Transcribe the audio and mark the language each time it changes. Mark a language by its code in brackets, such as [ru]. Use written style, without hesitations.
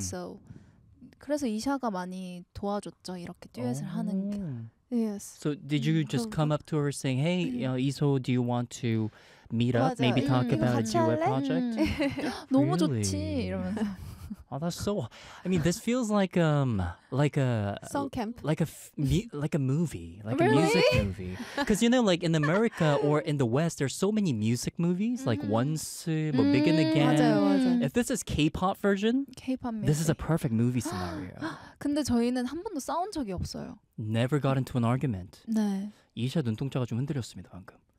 [en] So [ko] 그래서 이샤가 많이 도와줬죠. 이렇게 듀엣을 하는 게. [en] Yes. So did you just come up to her saying, "Hey, you know, Iso, do you want to meet up? Maybe talk about a duet project?" [ko] 너무 좋지 이러면서. [en] Oh, that's so. I mean, this feels like a song camp, like a movie, like really? A music movie. Because you know, like in America or in the West, there's so many music movies, like Once, Begin Again. [ko] 맞아요, 맞아요. [en] If this is K-pop version, K-pop music. This is a perfect movie scenario. [ko] 근데 저희는 한 번도 싸운 적이 없어요. [en] Never got into an argument. [ko] 네. 이샤 눈동자가 좀 흔들렸습니다 방금.